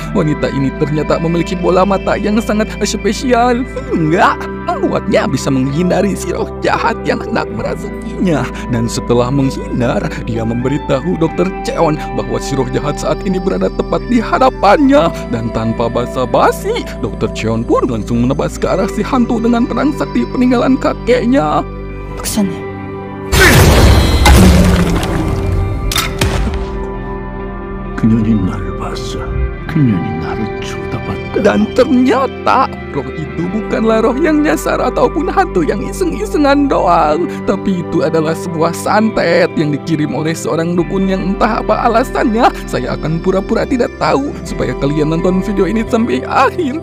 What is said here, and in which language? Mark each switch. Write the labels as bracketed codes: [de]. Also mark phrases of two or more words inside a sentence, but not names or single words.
[id] Wanita ini ternyata memiliki bola mata yang sangat spesial hingga membuatnya bisa menghindari si roh jahat yang hendak merasukinya. Dan setelah menghindar, dia memberitahu Dr. Cheon bahwa si roh jahat saat ini berada tepat di hadapannya. Dan tanpa basa-basi, Dr. Cheon pun langsung menebas ke arah si hantu dengan pedang sakti peninggalan kakeknya. [ko] 박사님, 그년이 나를 봤어. 그년이 나를 쳐다봤다. [id] Dan ternyata roh itu bukanlah roh yang nyasar ataupun hantu yang iseng-isengan doang, tapi itu adalah sebuah santet yang dikirim oleh seorang dukun yang entah apa alasannya. Saya akan pura-pura tidak tahu supaya kalian nonton video ini sampai akhir.